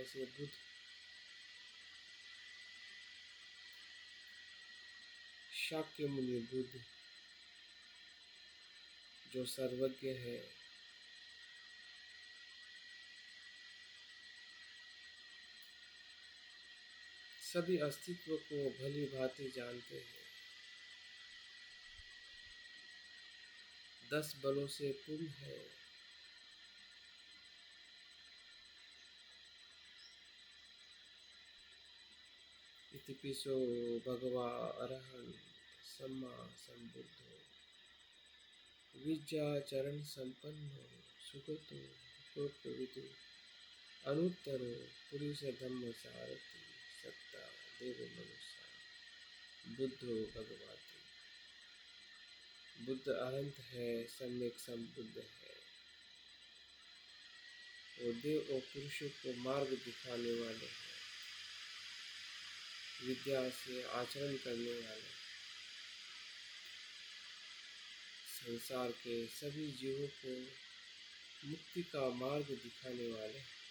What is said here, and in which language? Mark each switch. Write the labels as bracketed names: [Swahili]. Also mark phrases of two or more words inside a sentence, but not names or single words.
[Hindi] ऐसे बुद्ध शाक्य मुनि बुद्ध जो सर्वज्ञ है, सभी अस्तित्व को भली भांति जानते हैं, 10 बलों से पूर्ण है। [Pali] इतिपिसो भगवा अरहंत सम्मा संबुद्धो विद्याचरण संपन्नो सुगतो लोकविदु अनुत्तरो पुरुष धम्म सारथि सत्ता देव मनुष्य बुद्धो भगवती। [Hindi] बुद्ध अनंत है, सम्यक संबुद्ध है। वो देव और पुरुषों को मार्ग दिखाने वाले हैं, विद्या से आचरण करने वाले, संसार के सभी जीवों को मुक्ति का मार्ग दिखाने वाले।